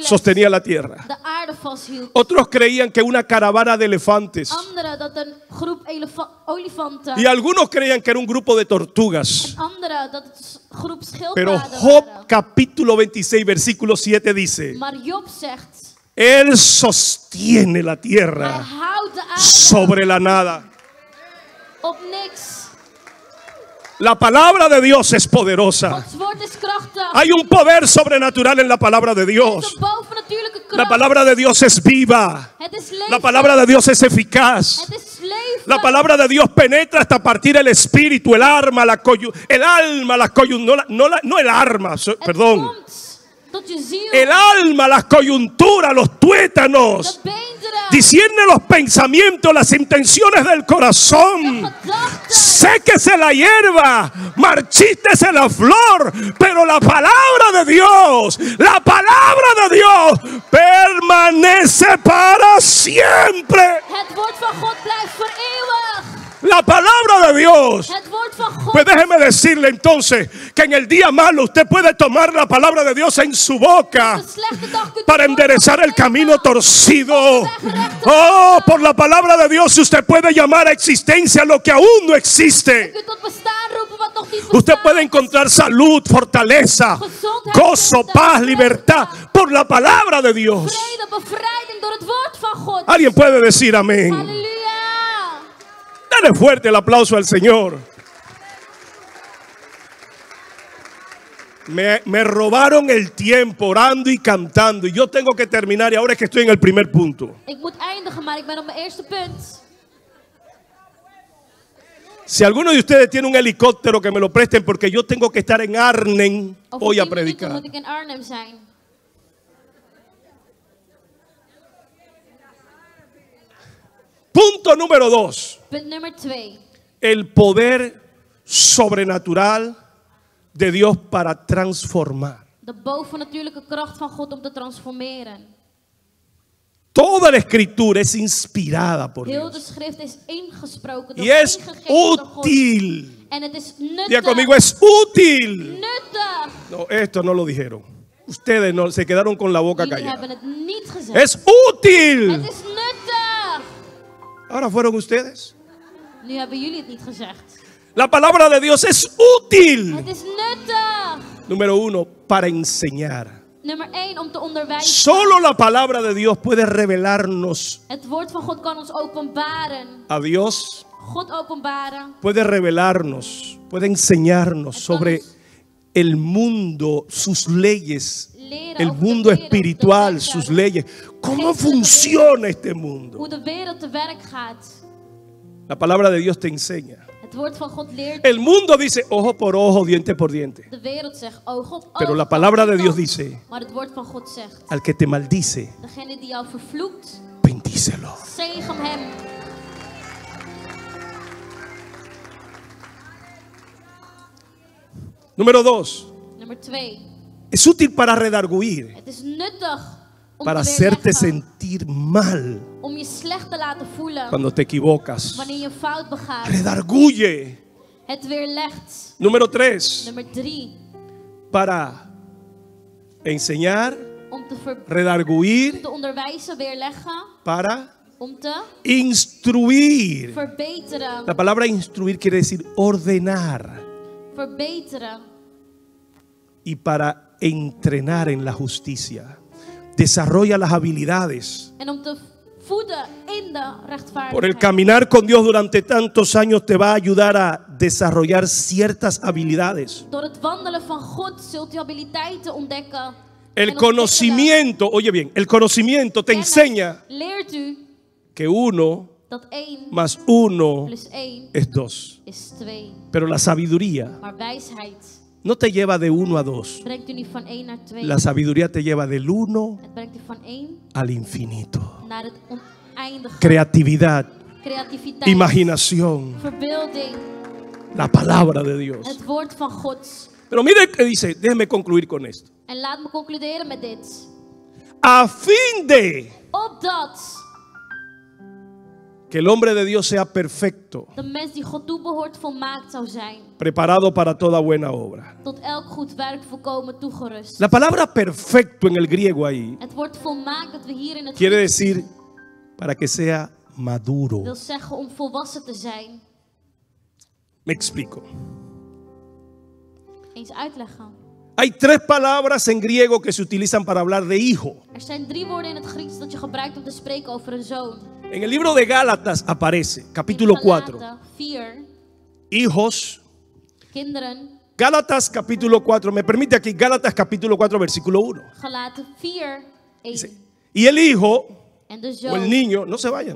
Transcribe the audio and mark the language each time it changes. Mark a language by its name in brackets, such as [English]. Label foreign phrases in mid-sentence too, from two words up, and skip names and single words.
[Spanish] sostenía la tierra. [Dutch] de aarde vasthield. [Spanish] Otros creían que una caravana de elefantes. [Dutch] Anderen dat een groep olifanten. [Spanish] Y algunos creían que era un grupo de tortugas. [Dutch] Anderen dat het een groep [Spanish] Pero [Dutch] schildpadden Job waren. [Spanish] capítulo 26 versículo 7 dice: [Dutch] Maar Job zegt, [Spanish] Él sostiene la [Dutch] hij [Spanish] tierra [Dutch] houdt de aarde [Spanish] sobre la nada. [Dutch] op niks. [Spanish] La palabra de Dios es poderosa. [Dutch] Gods woord is krachtig. [Spanish] Hay un poder sobrenatural en la palabra de [Dutch] Het is [Spanish] Dios. [Dutch] een bovennatuurlijke [Spanish] La [Dutch] kracht. [Spanish] palabra de Dios es viva. [Dutch] Het is leven. [Spanish] La palabra de Dios es eficaz. [Dutch] Het is leven. [Spanish] La palabra de Dios penetra hasta partir el espíritu, el alma, las coyunturas, no el arma, [Dutch] Het [Spanish] perdón. [Dutch] komt tot je ziel. [Spanish] El alma, las coyunturas, los tuétanos. [Dutch] De beenderen. [Spanish] Discierne los pensamientos, las intenciones del corazón. [Dutch] Gedachten. [Spanish] Séquese la hierba, marchítese la flor, pero la palabra de Dios permanece para siempre. [Dutch] Het woord van God blijft voor eeuwig. [Spanish] La palabra de Dios. [Dutch] Het woord van God. [Spanish] Pues déjeme decirle entonces que en el día malo usted puede tomar la palabra de Dios en su boca [Dutch] De slechte dag kunt u [Spanish] para [Dutch] het woord [Spanish] enderezar [Dutch] van [Spanish] el [Dutch] God [Spanish] camino [Dutch] nemen. [Spanish] torcido. Oh, por la palabra de Dios usted puede llamar a existencia lo que aún no [Dutch] U [Spanish] existe. [Dutch] kunt tot bestaan roepen wat nog niet [Spanish] Usted [Dutch] bestaat. [Spanish] puede encontrar salud, fortaleza, gozo, paz, libertad por la palabra de Dios. [Dutch] Vrede, bevrijding door het woord van God. [Spanish] Alguien puede decir amén. [Dutch] Halleluja. [Spanish] Dale fuerte el aplauso al Señor. Me robaron el tiempo orando y cantando y yo tengo que terminar y ahora es que estoy en el primer punto. [Dutch] Ik moet eindigen, maar ik ben op mijn eerste punt. [Spanish] Si alguno de ustedes tiene un helicóptero, que me lo presten porque yo tengo que estar en Arnhem [Dutch] Over [Spanish] hoy a [Dutch] 10 minuten [Spanish] predicar. [Dutch] moet ik in Arnhem zijn. [Spanish] Punto número 2. [Dutch] Punt nummer 2. [Spanish] El poder sobrenatural de Dios para transformar. [Dutch] De bovennatuurlijke kracht van God om te transformeren. [Spanish] Toda la escritura es inspirada por [Dutch] Heel de [Spanish] Dios. [Dutch] schrift is ingesproken door [Spanish] Y es [Dutch] ingegeven door God. [Spanish] útil. [Dutch] En het is [Spanish] Diga [Dutch] nuttig. [Spanish] conmigo, es útil. [Dutch] Nuttig. [Spanish] No, esto no lo dijeron. Ustedes no se quedaron con la boca [Dutch] Jullie [Spanish] callada. [Dutch] hebben het niet gezegd. [Spanish] Es útil. [Dutch] Het is nuttig. [Spanish] Ahora fueron ustedes. [Dutch] Nu hebben jullie het niet gezegd. [Spanish] La palabra de Dios es útil. [Dutch] Het is nuttig. [Spanish] Número 1, para enseñar. [Dutch] Nummer 1, om te onderwijzen. [Spanish] Solo la palabra de Dios puede revelarnos [Dutch] Het woord van God kan ons openbaren. [Spanish] a Dios, [Dutch] God openbaren. [Spanish] puede revelarnos, puede enseñarnos sobre el mundo, sus leyes, [Dutch] Leren [Spanish] el [Dutch] over de [Spanish] mundo [Dutch] wereld, [Spanish] espiritual, [Dutch] de [Spanish] sus [Dutch] wetten, [Spanish] leyes. ¿Cómo [Dutch] geestelijke [Spanish] funciona este mundo? [Dutch] hoe de wereld te werk gaat. [Spanish] La palabra de Dios te enseña. [Dutch] Het woord van God leert. [Spanish] El mundo dice ojo por ojo, diente por diente. [Dutch] De wereld zegt oog op oog. [Spanish] Pero la [Dutch] tand [Spanish] palabra [Dutch] op [Spanish] de Dios [Dutch] tand. [Spanish] dice, [Dutch] Maar het woord van God zegt. [Spanish] al que te maldice, [Dutch] Degene die jou vervloekt, [Spanish] bendícelo. [Dutch] zegen hem. [Spanish] Número 2, [Dutch] Nummer 2. [Spanish] es útil para redarguir, [Dutch] Het is nuttig om [Spanish] para [Dutch] te [Spanish] hacerte [Dutch] weerleggen. [Spanish] sentir mal [Dutch] Om je slecht te laten voelen. [Spanish] cuando te equivocas. [Dutch] Wanneer je een fout begaat. [Spanish] Redarguye. [Dutch] Het weerlegt. [Spanish] Número 3, [Dutch] Nummer 3. [Spanish] para enseñar, [Dutch] Om [Spanish] redarguir, [Dutch] te onderwijzen, weerleggen. [Spanish] para [Dutch] Om te [Spanish] instruir. [Dutch] verbeteren. [Spanish] La palabra instruir quiere decir ordenar [Dutch] Verbeteren. [Spanish] y para entrenar en la justicia. Desarrolla las habilidades. [Dutch] En om te voeden in de rechtvaardigheid. [Spanish] Por el caminar con Dios durante tantos años te va a ayudar a desarrollar ciertas habilidades. [Dutch] Door het wandelen van God zult u habiliteiten ontdekken. [Spanish] El [Dutch] en [Spanish] conocimiento, oye bien, el conocimiento te [Dutch] ontwikkelen. [Spanish] enseña [Dutch] Kennis leert u [Spanish] que 1 [Dutch] dat 1 [Spanish] más 1 [Dutch] plus 1 [Spanish] es 2. [Dutch] is 2. [Spanish] Pero la sabiduría [Dutch] Maar wijsheid [Spanish] no te lleva de 1 a 2. [Dutch] brengt u niet van 1 naar 2. [Spanish] La sabiduría te lleva del 1 [Dutch] Het brengt u van 1 [Spanish] al infinito. [Dutch] naar het oneindige. [Spanish] Creatividad, [Dutch] Creativiteit. [Spanish] imaginación, [Dutch] Verbeelding. [Spanish] la palabra de Dios. [Dutch] Het woord van God. [Spanish] Pero mire que dice, déjeme concluir con esto. [Dutch] En laat me concluderen met dit. [Spanish] A fin de [Dutch] Opdat [Spanish] que el hombre de Dios sea perfecto, [Dutch] de mens die God toebehoort volmaakt zou zijn. [Spanish] preparado para toda buena obra. [Dutch] Tot elk goed werk volkomen toegerust. [Spanish] La palabra perfecto en el griego ahí [Dutch] Het woord volmaakt dat we hier in het [Spanish] quiere [Dutch] Grieks [Spanish] decir para que sea maduro. [Dutch] wil zeggen om volwassen te zijn. [Spanish] Me explico. [Dutch] Eens uitleggen. [Spanish] Hay 3 palabras en griego que se utilizan para hablar de hijo. [Dutch] Er zijn 3 woorden in het Grieks dat je gebruikt om te spreken over een zoon. [Spanish] En el libro de Gálatas aparece, capítulo [Dutch] In [Spanish] 4. [Dutch] Galaten 4. [Spanish] Hijos, [Dutch] kinderen. [Spanish] Gálatas capítulo 4, me permite aquí, Gálatas capítulo 4 versículo 1. [Dutch] Galaten 4, 1. [Spanish] Dice, y el hijo [Dutch] En de [Spanish] o [Dutch] zoon. [Spanish] el niño, no se vayan.